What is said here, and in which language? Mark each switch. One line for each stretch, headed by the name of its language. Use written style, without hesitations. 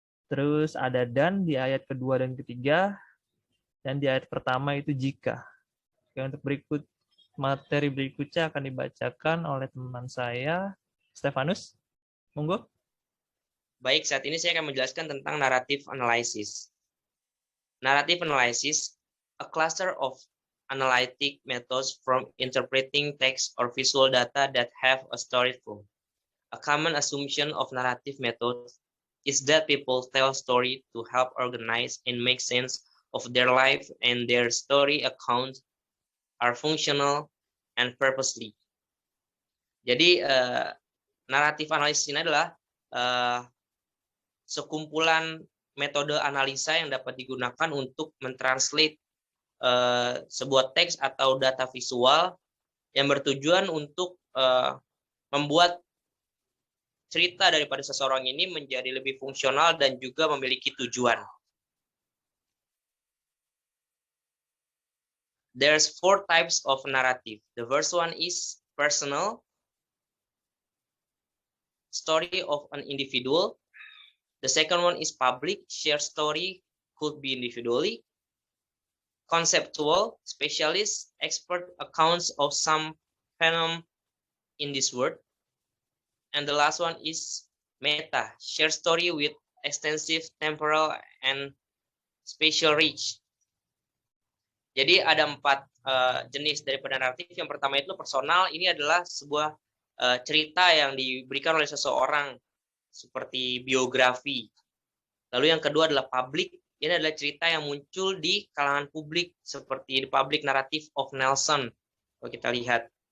Indonesian: Terus ada dan di ayat kedua dan ketiga. Dan di ayat pertama itu jika. Oke, untuk materi berikutnya akan dibacakan oleh teman saya, Stefanus. Monggo. Baik, saat ini saya akan menjelaskan tentang narrative analysis.
English: Narrative analysis, a cluster of analytic methods from interpreting text or visual data that have a story flow. A common assumption of narrative methods is that people tell story to help organize and make sense of their life, and their story accounts are functional and purposely.
Indonesian: Jadi naratif analisis ini adalah sekumpulan metode analisa yang dapat digunakan untuk mentranslate sebuah teks atau data visual yang bertujuan untuk membuat cerita daripada seseorang ini menjadi lebih fungsional dan juga memiliki tujuan.
English: There's 4 types of narrative. The first one is personal, story of an individual. The second one is public, shared story, could be individually. Conceptual, specialist, expert accounts of some phenomenon in this world. And the last one is meta, shared story with extensive temporal and spatial reach.
Indonesian: Jadi ada 4 jenis daripada naratif. Yang pertama itu personal, ini adalah sebuah cerita yang diberikan oleh seseorang seperti biografi. Lalu yang kedua adalah public, ini adalah cerita yang muncul di kalangan publik seperti The Public Narrative of Nelson. Kalau kita lihat.